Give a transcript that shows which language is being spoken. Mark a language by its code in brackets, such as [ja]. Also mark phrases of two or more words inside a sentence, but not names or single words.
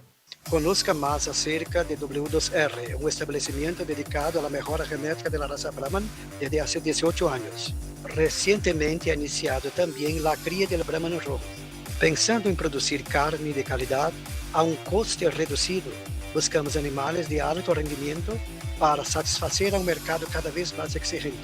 [es] Conozca más acerca de W2R, un establecimiento dedicado a la mejora genética de la raza Brahman desde hace 18 años. Recientemente ha iniciado también la cría del Brahman rojo. Pensando en producir carne de calidad a un coste reducido, buscamos animales de alto rendimiento para [pt] satisfazer a um mercado cada vez mais exigente.